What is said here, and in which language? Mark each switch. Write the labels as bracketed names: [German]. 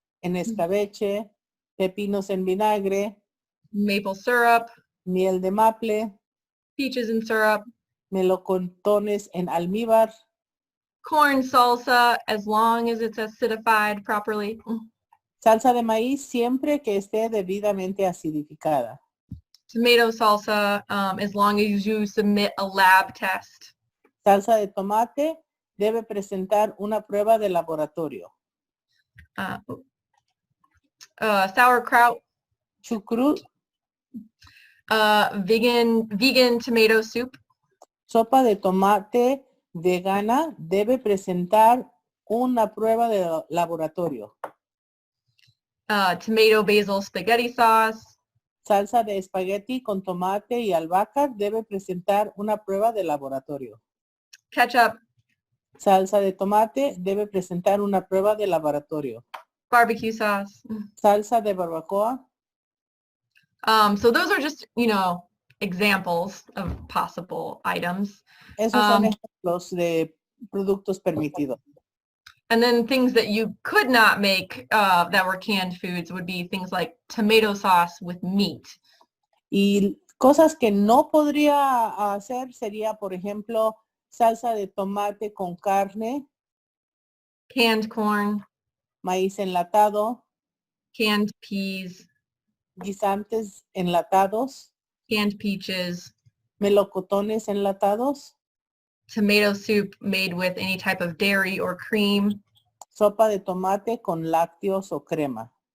[Spanish] en escabeche. Pepinos en vinagre. [English] Maple syrup. [Spanish] Miel de maple. [English] Peaches in syrup. [Spanish] Melocotones en almíbar. [English] Corn salsa, as long as it's acidified properly. [Spanish] Salsa de maíz siempre que esté debidamente acidificada. [English] Tomato salsa, as long as you submit a lab test. [Spanish] Salsa de tomate debe presentar una prueba de laboratorio. [English] Sauerkraut. [Spanish] Chucrut. [English] Vegan tomato soup. [Spanish] Sopa de tomate vegana debe presentar una prueba de laboratorio. [English] Tomato basil spaghetti sauce. [Spanish] Salsa de espagueti con tomate y albahaca debe presentar una prueba de laboratorio. [English] Ketchup. [Spanish] Salsa de tomate debe presentar una prueba de laboratorio. [English] Barbecue sauce. [Spanish] Salsa de barbacoa. [English] So those are just, examples of possible items. [Spanish] Esos son ejemplos de productos permitidos. [English] And then things that you could not make that were canned foods would be things like tomato sauce with meat. [Spanish] Y cosas que no podría hacer sería, por ejemplo, salsa de tomate con carne. [English] Canned corn. [Spanish] Maíz enlatado. [English] Canned peas. [Spanish] Guisantes enlatados. [English] Canned peaches. [Spanish] Melocotones enlatados. [English] Tomato soup made with any type of dairy or cream. [Spanish] Sopa de tomate con lácteos o crema.